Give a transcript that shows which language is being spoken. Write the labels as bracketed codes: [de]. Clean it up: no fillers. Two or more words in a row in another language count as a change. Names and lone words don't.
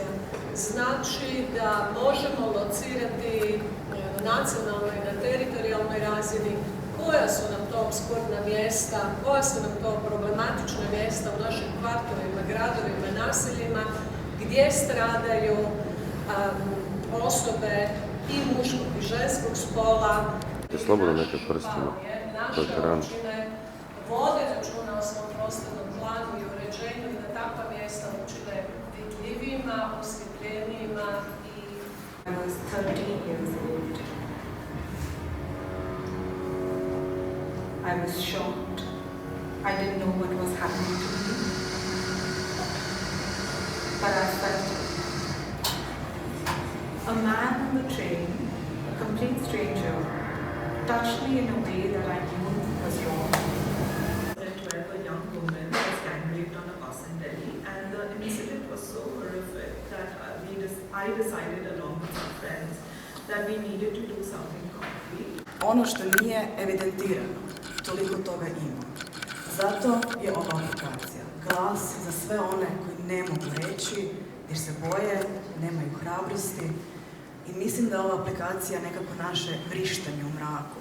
[hr] Znači da možemo locirati na nacionalnoj i na teritorijalnoj razini koja su nam to opskurdna mjesta, koja su nam to problematična mjesta u našim kvartovima, gradovima, naseljima, gdje stradaju osobe i muškog i ženskog spola. Slobodno neke prstima. Naše općine vode računa o svom prostornom planu i uređenju i da takva mjesta učine vidljivijima, osvjetljenijima i... [en] I was 13 years old. I was shocked. I didn't know what was happening to me. But I felt it. A man on the train, a complete stranger, touched me in a way that I knew was wrong. Where a young woman was gang raped on a bus in Delhi, and the incident was so horrific that I decided along with some friends that we needed to do something concrete. [hr] Ono što nije evidentirano, toliko toga ima. Zato je ova aplikacija glas za sve one koji ne mogu reći jer se boje, nemaju hrabrosti. I mislim da je ova aplikacija nekako naše vrištanje u mraku.